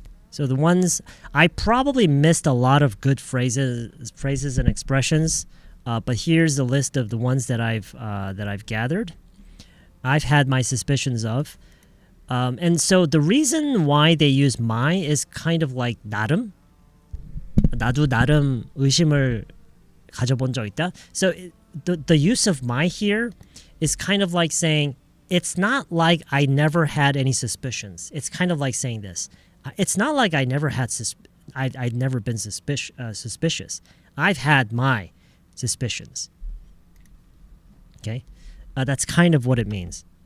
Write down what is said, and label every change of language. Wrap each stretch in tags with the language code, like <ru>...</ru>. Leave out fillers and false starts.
<en>So the ones I probably missed a lot of good phrases and expressions, but here's the list of the ones that I've gathered. I've had my suspicions of, and so the reason why they use my is kind of like 나름.</en> <ko>나도 나름 의심을 가져본 적 있다.</ko> <en>So the use of my here is kind of like saying it's not like I never had any suspicions. It's kind of like saying this. It's not like I never had I'd never been suspicious. I've had my suspicions. Okay, that's kind of what it means.</en>